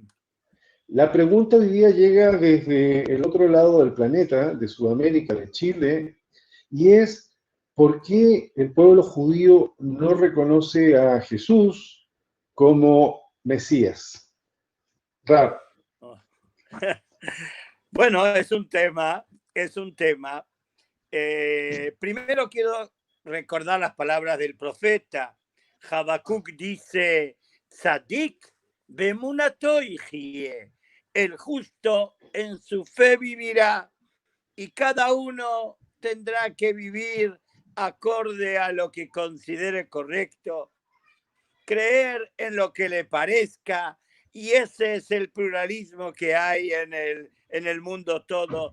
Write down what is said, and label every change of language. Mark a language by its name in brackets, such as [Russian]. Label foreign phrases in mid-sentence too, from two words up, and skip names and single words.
[Spanish] La pregunta hoy día llega desde el otro lado del planeta, de Sudamérica, de Chile, y es: ¿por qué el pueblo judío no reconoce a Jesús como Mesías? Rab. Bueno, es un tema. Primero quiero recordar las palabras del profeta. Habacuc dice, [Hebrew] Tzadik bemunato yihye, [Spanish] el justo en su fe vivirá, y cada uno tendrá que vivir acorde a lo que considere correcto, creer en lo que le parezca, y ese es el pluralismo que hay en el mundo todo.